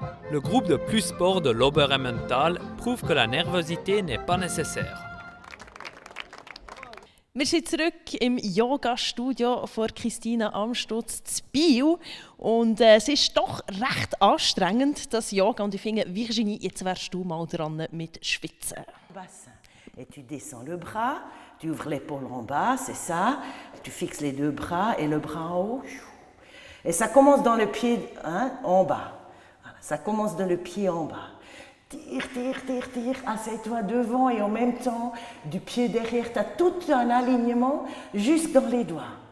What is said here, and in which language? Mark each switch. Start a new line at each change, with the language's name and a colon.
French: Le groupe de Plus Sport de l'Oberemmental prouve que la nervosité n'est pas nécessaire.
German: Wir sind zurück im Yoga-Studio von Christina Amstutz zu Biel. Und es ist doch recht anstrengend, das Yoga. Und ich finde, Virginie, jetzt wärst du mal dran mit Schwitzen.
French: Et tu descends le bras, tu ouvres l'épaule en bas, c'est ça. Tu fixes les deux bras et le bras en haut. Et ça commence dans le pied en bas. Voilà, ça commence dans le pied en bas. Tire, tire, tire, tire, assieds-toi devant et en même temps, du pied derrière, tu as tout un alignement juste dans les doigts.